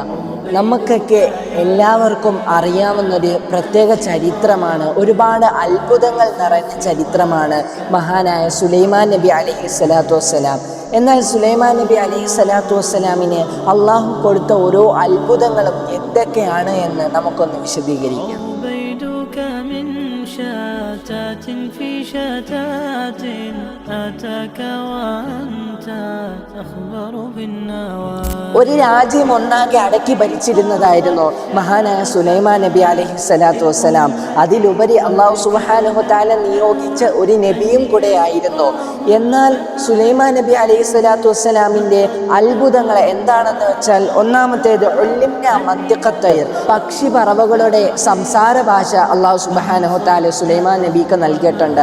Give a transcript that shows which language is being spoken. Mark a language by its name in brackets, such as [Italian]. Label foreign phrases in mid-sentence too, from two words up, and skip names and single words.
[Malayalam] നമുക്കൊക്കെ എല്ലാവർക്കും അറിയാവുന്നൊരു പ്രത്യേക ചരിത്രമാണ്, ഒരുപാട് അത്ഭുതങ്ങൾ നിറഞ്ഞ ചരിത്രമാണ് മഹാനായ സുലൈമാൻ നബി [Arabic] عليه الصلاة والسلام. [Malayalam] എന്നാൽ സുലൈമാൻ നബി [Arabic] عليه الصلاة والسلام [Malayalam] അള്ളാഹു കൊടുത്ത ഓരോ അത്ഭുതങ്ങളും എന്തൊക്കെയാണ് എന്ന് നമുക്കൊന്ന് വിശദീകരിക്കാം. [Arabic] شتات في شتات أتاك وأنت تخبر بالنوى. [Malayalam] ഒരു രാജ്യം ഒന്നാകെ അടക്കി ഭരിച്ചിരുന്നതായിരുന്നു മഹാനായ സുലൈമാൻ നബി [Arabic] عليه الصلاة والسلام. [Malayalam] അതിലുപരി അള്ളാഹു [Arabic] سبحانه وتعالى [Malayalam] നിയോഗിച്ച ഒരു നബിയും കൂടെ ആയിരുന്നു. എന്നാൽ സുലൈമാൻ നബി [Arabic] عليه الصلاة والسلام [Malayalam] അത്ഭുതങ്ങൾ എന്താണെന്ന് വെച്ചാൽ, ഒന്നാമത്തേത് മന്തിഖത്തൈർ, പക്ഷി പറവകളുടെ സംസാര ഭാഷ അള്ളാഹു [Arabic] سبحانه وتعالى [Malayalam] സുലൈമാൻ നബിക്ക് നൽകിയിട്ടുണ്ട്.